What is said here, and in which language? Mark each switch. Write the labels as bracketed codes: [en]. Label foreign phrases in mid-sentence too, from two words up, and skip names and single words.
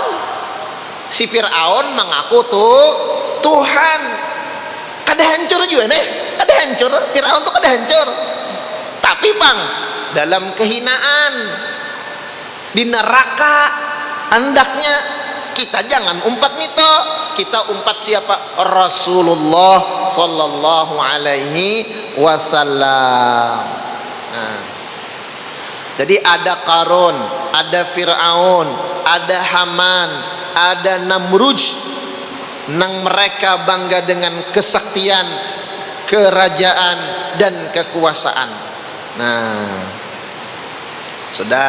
[bjn] Si Fir'aun mengaku tuh Tuhan, kada hancur juga nih, kada hancur. Fir'aun tuh kada hancur, tapi bang dalam kehinaan di neraka. Andaknya kita jangan umpat nito, kita umpat siapa? [ar] رسول الله صلى الله عليه وسلم. [bjn] Nah, jadi ada Qarun, ada Fir'aun, ada Haman, ada Namruj, nang mereka bangga dengan kesaktian, kerajaan dan kekuasaan. Nah, sudah.